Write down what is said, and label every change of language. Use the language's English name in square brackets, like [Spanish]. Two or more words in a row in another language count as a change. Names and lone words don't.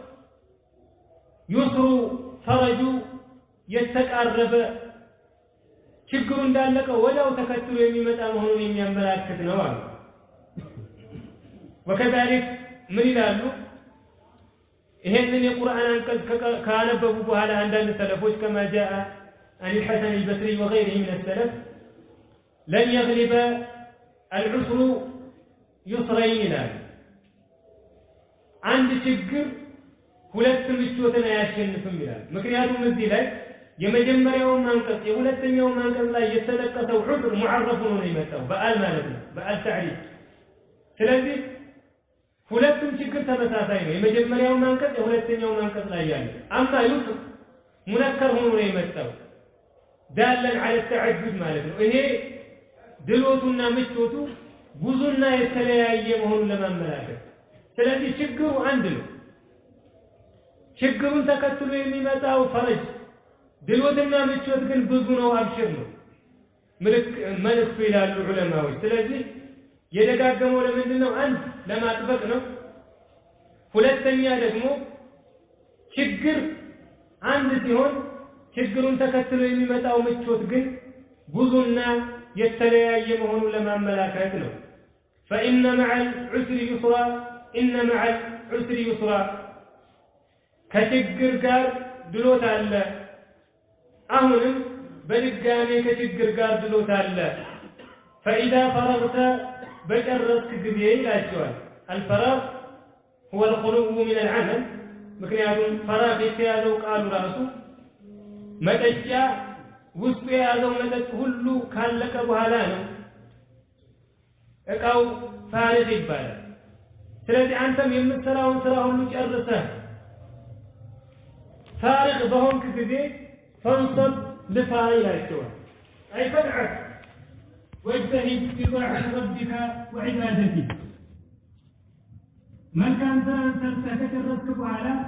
[Amharic] ዩስሩ ፈረጁ የተቃረበ ችግሩ እንዳለቀ ወዲያው ተከትሎ የሚመጣ መሆኑን የሚያመላክት ነው አሉ። ወከዛሊክ ምን ይላሉ? ይሄንን የቁርአን አንቀጽ ካነበቡ በኋላ አንዳንድ ሰለፎች [Arabic] كما جاء عن الحسن البصري وغيره من السلف لن يغلب العسر يسرين [Amharic] ይላል። አንድ ችግር ሁለት ምቾትን አያሸንፍም ይላል። ምክንያቱም እዚህ ላይ የመጀመሪያው አንቀጽ የሁለተኛው አንቀጽ ላይ የተጠቀሰው [Arabic] عسر معرف [Amharic] ሆኖ ነው የመጣው በአል ማለት ነው፣ [Arabic] بأل تعريف። [Amharic] ስለዚህ ሁለቱም ችግር ተመሳሳይ ነው። የመጀመሪያው አንቀጽ የሁለተኛው አንቀጽ ላይ ያለ [Arabic] أما يسر منكر [Amharic] ሆኖ ነው የመጣው [Arabic] دالا على التعدد [Amharic] ማለት ነው። ይሄ ድሎቱና ምቾቱ ብዙና የተለያየ መሆኑን ለማመላከት። ስለዚህ ችግሩ አንድ ነው። ችግሩን ተከትሎ የሚመጣው ፈረጅ ድሎትና ምቾት ግን ብዙ ነው፣ አብሽር ነው መልእክቱ ይላሉ ዑለማዎች። ስለዚህ የደጋገመው ለምንድን ነው? አንድ ለማጥበቅ ነው። ሁለተኛ ደግሞ ችግር አንድ ሲሆን ችግሩን ተከትሎ የሚመጣው ምቾት ግን ብዙና የተለያየ መሆኑን ለማመላከት ነው። [Arabic] فإن مع العسر يسرا إن مع العسر يسرا [Amharic] ከችግር ጋር ድሎት አለ። አሁንም በድጋሜ ከችግር ጋር ድሎት አለ። [Arabic] فإذا فرغت [Amharic] በጨረስክ ጊዜ ይላቸዋል። [Arabic] الفراغ هو الخلو من العمل [Amharic] ምክንያቱም ፈራግ የተያዘው ቃሉ ራሱ መጠጫ ውስጡ የያዘው መጠጥ ሁሉ ካለቀ በኋላ ነው እቃው ፋሪግ ይባላል። ስለዚህ አንተም የምትሰራውን ስራ ሁሉ ጨርሰህ ፋሪግ በሆንክ ጊዜ ፈንሰብ ልፋ ይላቸዋል። [Arabic] أي فادع واجتهد في طاعة ربك وعبادته። [Amharic] መልካም ስራን ሰርተህ ከጨረስክ በኋላ